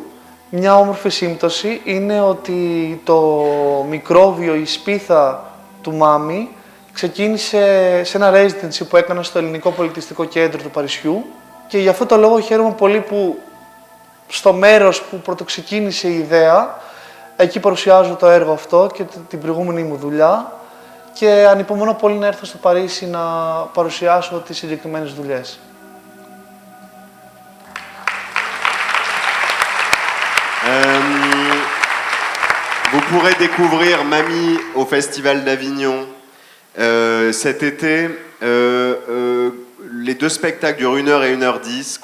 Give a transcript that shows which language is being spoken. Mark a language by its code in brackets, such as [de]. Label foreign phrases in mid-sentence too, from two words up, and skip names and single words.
[el] Μια όμορφη σύμπτωση είναι ότι το μικρόβιο, η σπίθα του μάμι, ξεκίνησε σε ένα residency που έκανα στο Ελληνικό Πολιτιστικό Κέντρο του Παρισιού και γι' αυτό το λόγο χαίρομαι πολύ που στο μέρος που πρωτοξεκίνησε η ιδέα, εκεί παρουσιάζω το έργο αυτό και την προηγούμενη μου δουλειά και ανυπομονώ πολύ να έρθω στο Παρίσι να παρουσιάσω τις συγκεκριμένες δουλειές. [fr] Vous pourrez découvrir Mamie au Festival d'Avignon cet été. Les deux spectacles durent 1h et 1h10.